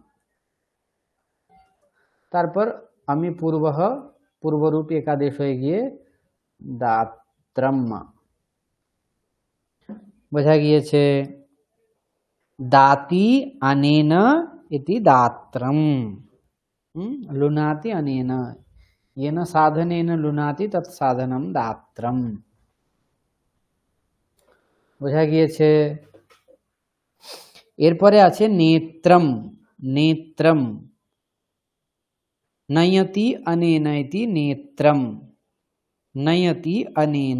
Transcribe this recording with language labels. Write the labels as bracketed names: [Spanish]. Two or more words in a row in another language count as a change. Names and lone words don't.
[Bangla] তারপর আমি পূর্বহ, পূর্বরূপ একাদেশ হয়ে গিয়ে দাত্রম। বোঝা গিয়েছে? [Sanskrit] দাতি অনেন ইতি দাত্রম। লুনাতি অनेन, येन साधनेन लुनाति तत् साधनम दात्रम। [Bangla] বোঝা গিয়েছে? এরপরে আছে নেত্রম। [Sanskrit] নেত্রম, নয়তি অनेन ইতি নেত্রম, নয়তি অनेन।